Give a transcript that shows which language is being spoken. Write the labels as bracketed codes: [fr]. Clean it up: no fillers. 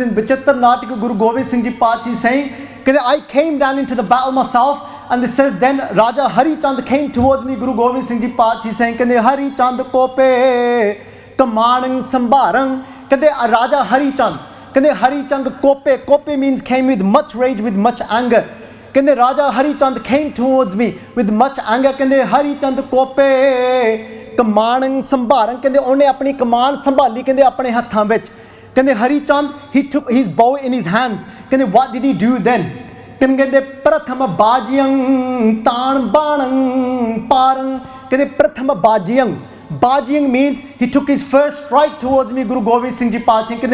[en] In Bachittar Natika, Guru Gobind Singh Ji Paatshah Ji saying, I came down into the battle myself, and this says, then Raja Hari Chand came towards me, Guru Gobind Singh Ji Paatshah Ji saying, [bra] Hari Chand kope kamanang sambarang, [en] Raja Hari Chand, Hari Chand kope means came with much rage, with much anger. Raja Hari Chand came towards me with much anger. [bra] Hari Chand kope Kamanang Sambarang, [pa] ਉਹਨੇ ਆਪਣੀ ਕਮਾਨ ਸੰਭਾਲੀ ਆਪਣੇ ਹੱਥਾਂ ਵਿੱਚ. [en] Hari Chand, he took his bow in his hands. What did he do then? [bra] Prathama Bajiyang Tan Banang Parang. Prathama Bajiyang. [en] Bajiyang means he took his first strike towards me, Guru Gobind Singh Ji Paatshah.